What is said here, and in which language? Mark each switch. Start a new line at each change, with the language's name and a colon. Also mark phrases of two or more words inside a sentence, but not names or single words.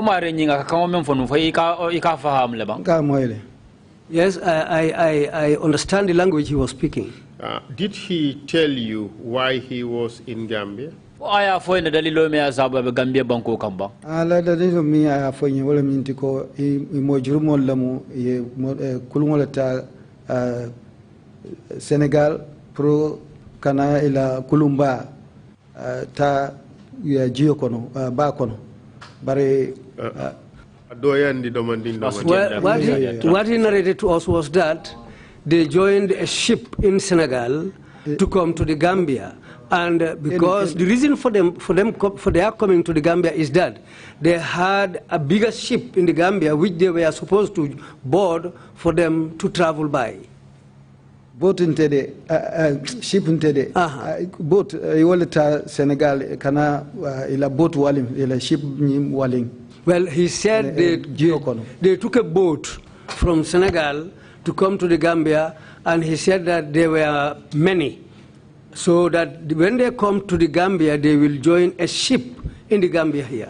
English: Yes, I understand the language he was speaking. Did he tell you why he was in Gambia?
Mandingo: Aya fo ina dalilo me azaba be Gambia banko kamba. Ala dalilo mi aya fo ni wala minti ko mo jurumol lamu ye kulungol ta Senegal pro kana ila kulumba ta ya jiyo kono ba kono bare
English: what he narrated to us was that they joined a ship in Senegal to come to the Gambia. And because the reason for their coming to the Gambia is that they had a bigger ship in the Gambia which they were supposed to board for them to travel by.
Mandingo: Boat intede ship intede boat iwalata Senegal kana ila boat waling ila ship waling.
English: Well, he said they took a boat from Senegal to come to the Gambia, and he said that there were many. So that when they come to the Gambia, they will join a ship in the Gambia here.